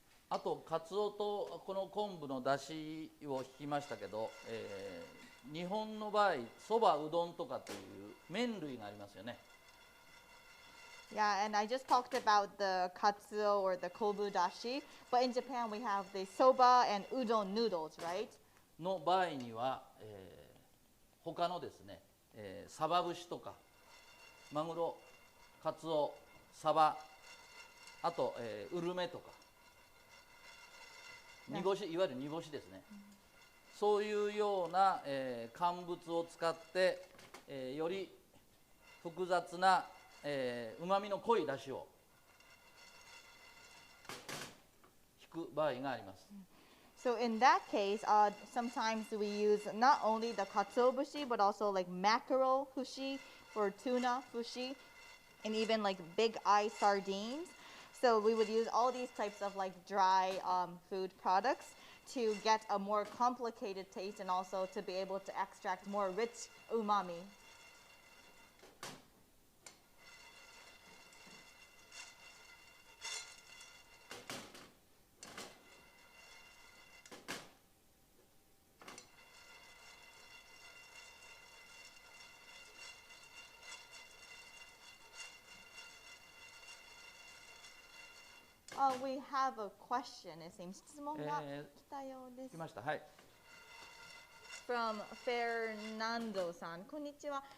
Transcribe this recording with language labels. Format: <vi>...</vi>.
<ja>あとカツオとこの昆布の出汁を引きましたけど、日本の場合そばうどんとかっていう麺類がありますよね。</ja> <en>Yeah, and I just talked about the katsuo or the kobu dashi, but in Japan we have the soba and udon noodles, right?</en> <ja>の場合には、他のですね、サバ節とかマグロ、カツオ、サバ、あと、ウルメとか煮干し、いわゆる煮干しですね、そういうような、乾物を使って、より複雑なうまみの濃い出汁を引く場合があります。</ja> <en>So in that case, sometimes we use not only the Katsuobushi, but also like mackerel fushi or tuna fushi, and even like big eye sardines. So we would use all these types of like dry food products to get a more complicated taste and also to be able to extract more rich umami. We have a question, it seems.</en> <ja>質問が来たようです。来ました。はい。 From Fernando さん、こんにちは。</ja>